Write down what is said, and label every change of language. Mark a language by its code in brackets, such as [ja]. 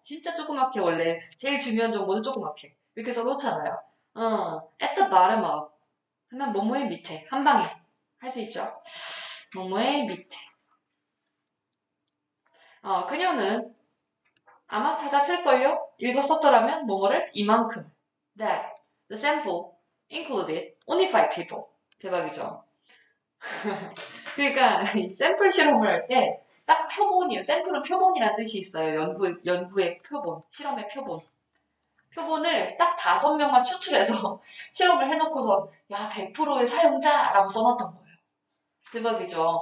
[ko] 진짜 조그맣게 원래 제일 중요한 정보는 조그맣게 이렇게 써놓잖아요. [en] at the bottom of [ko] 하면 뭐뭐의 밑에 한 방에 할 수 있죠. 뭐뭐의 밑에 그녀는 아마 찾았을걸요? 읽었었더라면 뭐뭐를 이만큼 [en] that the sample included only 5 people [ko] 대박이죠. 그러니까 이 샘플 실험을 할 때 딱 표본이에요. 샘플은 표본이라는 뜻이 있어요. 연구의 표본, 실험의 표본. 표본을 딱 5명만 추출해서 실험을 해놓고서 야 100%의 사용자라고 써놨던 거예요. 대박이죠.